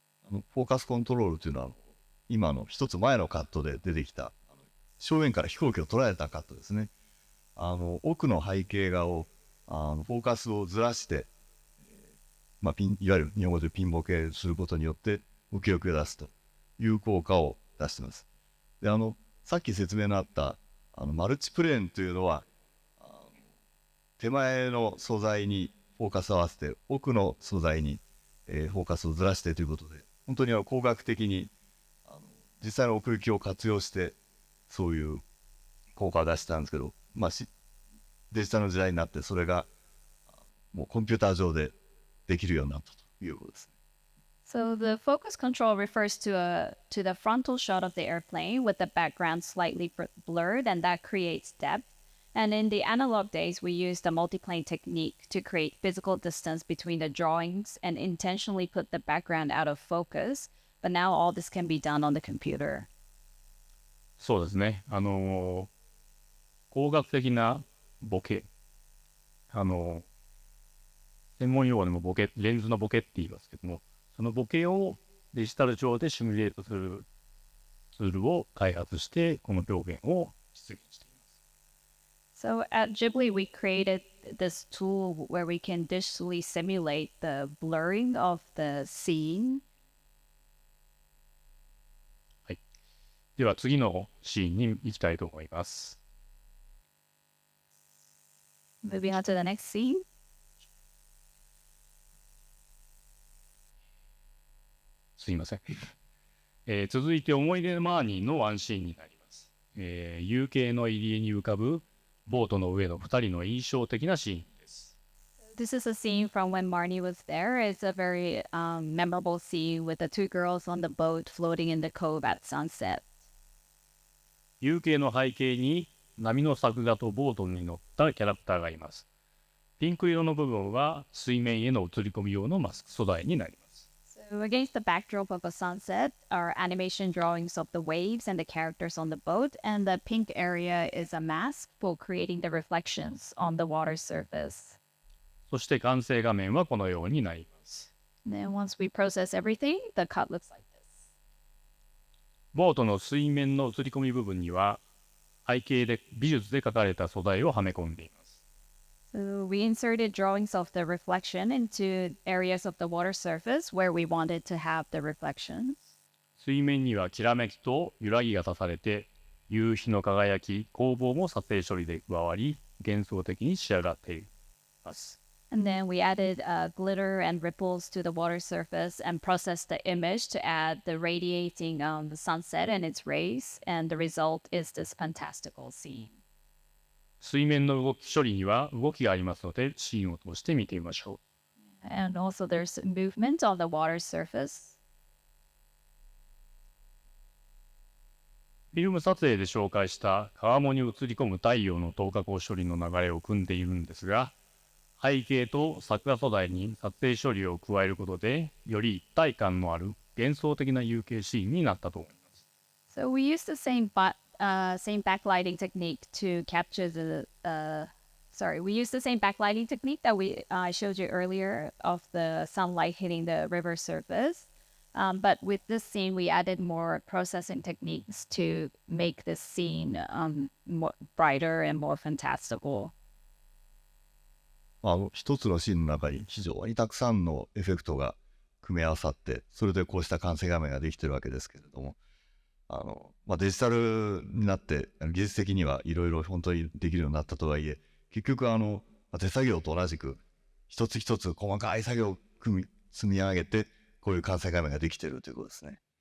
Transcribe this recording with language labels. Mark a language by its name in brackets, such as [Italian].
[Japanese] フォーカスコントロールというのは今の一つ前のカットで出てきた正面から飛行機を捉えたカットですね。奥の背景画をフォーカスをずらして、いわゆる日本語でピンボケすることによって浮世絵を出すという効果を出しています。でさっき説明のあったマルチプレーンというのは手前の素材にフォーカスを合わせて奥の素材に、フォーカスをずらしてということで、本当に工学的に実際の奥行きを活用してそういう効果を出したんですけど、デジタルの時代になってそれがもうコンピューター上でできるようになったということですね。 [English] So the focus control refers to the frontal shot of the airplane with the background slightly blurred, and that creates depth. And in the analog days, we used the multiplane technique to create physical distance between the drawings and intentionally put the background out of focus. But now all this can be done on the computer. [Japanese] そうですね。工学的なボケ。専門用語でもボケ、レンズのボケって言いますけども、そのボケをデジタル上でシミュレートするツールを開発して、この表現を実現しています。 [English] So at Ghibli, we created this tool where we can digitally simulate the blurring of the scene. [Japanese] はい。では次のシーンに行きたいと思います。 [English] Moving on to the next scene. [Japanese] すいません。続いて思い出マーニーのワンシーンになります。夕景の入り江に浮かぶボートの上の2人の印象的なシーンです。 [English] This is a scene from when Marnie was there. It's a very memorable scene with the two girls on the boat floating in the cove at sunset. [Japanese] 夕景の背景に波の作画とボートに乗ったキャラクターがいます。ピンク色の部分は水面への映り込み用のマスク素材になります。 [English] So against the backdrop of a sunset are animation drawings of the waves and the characters on the boat, and the pink area is a mask for creating the reflections on the water surface. [Japanese] そして完成画面はこのようになります。 [English] And then once we process everything, the cut looks like this. [Japanese] ボートの水面の映り込み部分には背景で美術で描かれた素材をはめ込んでいます。 [English] So we inserted drawings of the reflection into areas of the water surface where we wanted to have the reflections. [Japanese] 水面にはきらめきと揺らぎが足されて、夕日の輝き、光芒も撮影処理で加わり、幻想的に仕上がっています。 [English] And then we added glitter and ripples to the water surface and processed the image to add the radiating the sunset and its rays. And the result is this fantastical scene. [Japanese] 水面の動き処理には動きがありますので、シーンを通して見てみましょう。 [English] And also there's movement on the water surface. [Japanese] フィルム撮影で紹介した川面に映り込む太陽の透過光処理の流れを組んでいるんですが、背景と作画素材に撮影処理を加えることで、より一体感のある幻想的な有形シーンになったと思います。 [English] So we use the same backlighting technique to capture we use the same backlighting technique that I showed you earlier of the sunlight hitting the river surface. But with this scene, we added more processing techniques to make this scene more brighter and more fantastical. [Japanese] 一つのシーンの中に非常にたくさんのエフェクトが組み合わさって、それでこうした完成画面ができてるわけですけれども、デジタルになって技術的にはいろいろ本当にできるようになったとはいえ、結局手作業と同じく一つ一つ細かい作業を積み上げて、こういう完成画面ができてるということですね。